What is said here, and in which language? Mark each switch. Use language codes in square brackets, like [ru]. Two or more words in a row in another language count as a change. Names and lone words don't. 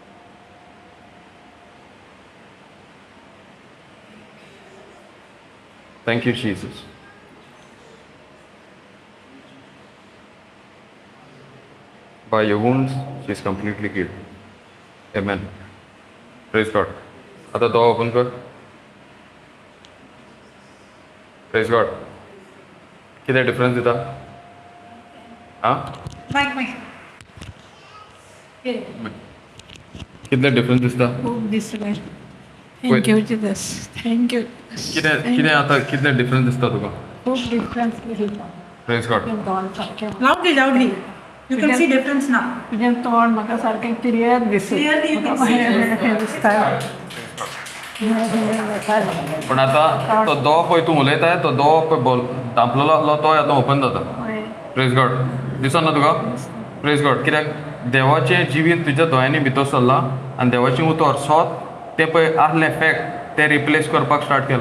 [en] Thank you, Jesus. By your wounds, she is completely healed. Amen. Praise God. [kok] आता दोळा ओपन कर. [en] Praise God. [kok] कितें डिफरन्स दिता? आं? कितलें डिफरन्स दिसता? खूप दिसलें. [en] Thank you Jesus. Thank you. [kok] कितें आतां कितलें डिफरन्स दिसता तुका? खूप डिफरन्स दिसता. [en] Praise God. Loudly. You can see difference now. [kok] तुजें तोंड म्हाका सारकें क्लियर दिसता. [en] Clearly you can see. [kok] दिसता. पण आतां तो दोळो पळय तूं उलयताय तो दोळो पळय धांपलेलो आसलो तो आतां ओपन जाता. [en] Praise God. [kok] दिसना तुका? [en] Praise God. [kok] कित्याक देवाचें जिवीत तुज्या दोळ्यांनी भितर सरलां आनी देवाचें उतर स्वत तें पळय आहलें फॅक्ट तें रिप्लेस करपाक स्टार्ट केलां.